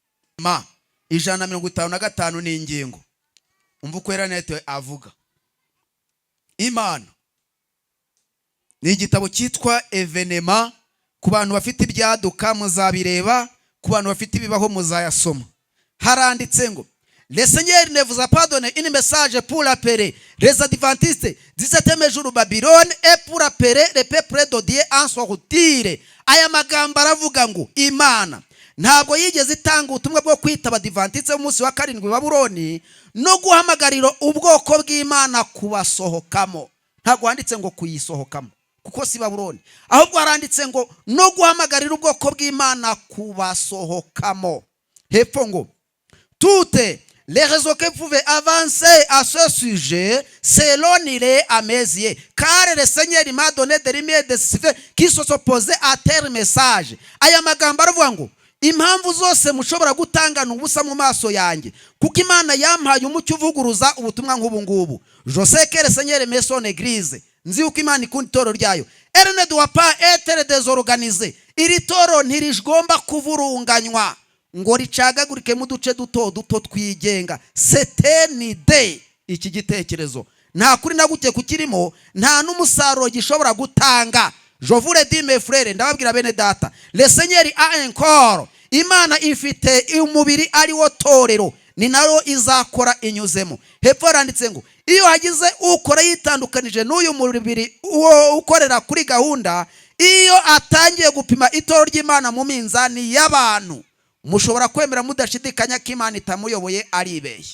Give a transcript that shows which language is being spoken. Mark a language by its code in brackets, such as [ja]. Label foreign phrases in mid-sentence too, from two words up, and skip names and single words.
[rw] 155 ni ingingo. Umva uko Enote avuga. Imana ni igitabo cyitwa Evenema. Ku bantu bafite ibyaduka muzabireba, ku bantu bafite ibibaho muzayasoma. Haranditse ngo [fr] le Seigneur ne vous a pas donné une message pour appeler les adventistes du septième jour Babylone et pour appeler le peuple de Dieu en sortir. [rw] Aya magambo aravuga ngo Imana ntabwo yigeze itanga ubutumwa bwo kwita abadivantitse umunsi wa karindwi Babuloni no guhamagarira ubwoko bw'Imana kubasohokamo. Ntabwo handitse ngo kuyisohokamo kuko si Babuloni, ahubwo haranditse ngo no guhamagarira ubwoko bw'Imana kubasohokamo. Hepfo ngo [fr] toutes les raisons que pouvaient avancer à ce sujet selon les à mes yeux, car le Seigneur m'a donné des lumières de ceux qui se opposaient à tel message. [rw] Aya magambo aravuga ngo impamvu zose mushobora gutangana ubusa mu maso yanjye, kuko Imana yampaye umucyo uvuguruza ubutumwa nk'ubu ngubu. [fr] Je sais que le Seigneur met son église. [rw] Nzi uko Imana ikunda itoro ryayo. [fr] Elle ne doit pas être désorganisée. [rw] Iri toro ntirigomba kuvurunganywa ngo ricagagurike mu duce duto duto twigenga. [fr] C'est une idée. [rw] Iki gitekerezo nta kuri na guke kukirimo, nta n'umusaruro gishobora gutanga. [fr] Je vous le dis mes frères, [rw] ndababwira bene data, [fr] le Seigneur a un corps. [rw] Imana ifite umubiri ari wo torero. ni nayo izakora inyuzemo. Hepfo haranditse ngo iyo hagize ukora yitandukanije n'uyu mubiri uwo ukorera kuri gahunda, iyo atangiye gupima itoro ry'Imana mu minzani y'abantu, mushobora kwemera mudashidikanya ko Imana itamuyoboye aribeshya.